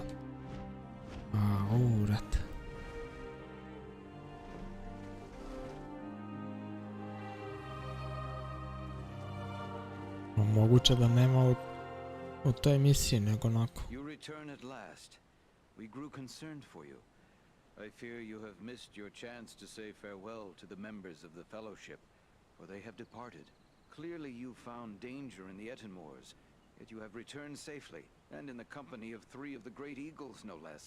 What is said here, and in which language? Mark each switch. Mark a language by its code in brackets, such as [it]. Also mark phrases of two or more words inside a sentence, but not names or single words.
[sr] A, urat. Moguće da nema u toj emisiji, nego onako. [en] You return at last. We grew concerned for you. I fear you have missed your chance to say farewell to the members of the Fellowship, for they have departed. Clearly you found danger in the Ettenmoors, yet you have returned safely, and in the company of three of the great eagles, no less.